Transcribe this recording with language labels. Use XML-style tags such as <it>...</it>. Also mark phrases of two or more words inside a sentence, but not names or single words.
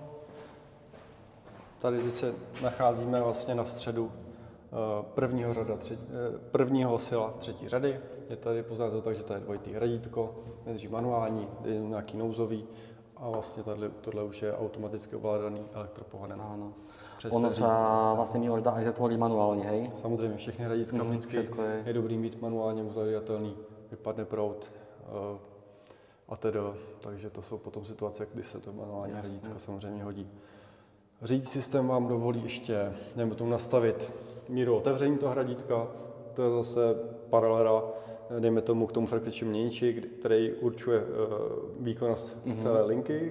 <cs>Tady teď se nacházíme vlastně na středu prvního sila 3. řady. Je tady poznat to tak, že tady je dvojitý radítko, nejdřív manuální, je nějaký nouzový a vlastně tohle už je automaticky ovládaný elektropohonem.</cs> <sk>Áno. Ono sa vlastne mi už dá aj zatvoriť manuálne, hej?</sk> <cs>Samozřejmě, všechny radítka vždycky je dobrý mít manuálně uzavíratelný, vypadne proud a tedy. Takže to jsou potom situace, kdy se to manuální radítka samozřejmě hodí. Řídící systém vám dovolí ještě, nebo tomu nastavit míru otevření toho radítka, to je zase paralela, dejme tomu k tomu frekvenčnímu měniči, který určuje výkonnost celé linky.</cs>